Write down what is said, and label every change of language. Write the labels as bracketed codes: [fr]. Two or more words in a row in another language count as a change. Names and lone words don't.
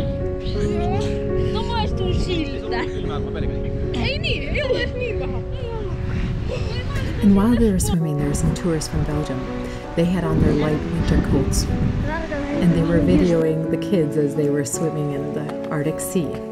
[fi] No maistuu siltä. Ei niin, ei ollut edes niin vähän. [en] And while they were swimming, there were some tourists from Belgium. They had on their light winter coats, and they were videoing the kids as they were swimming in the Arctic Sea.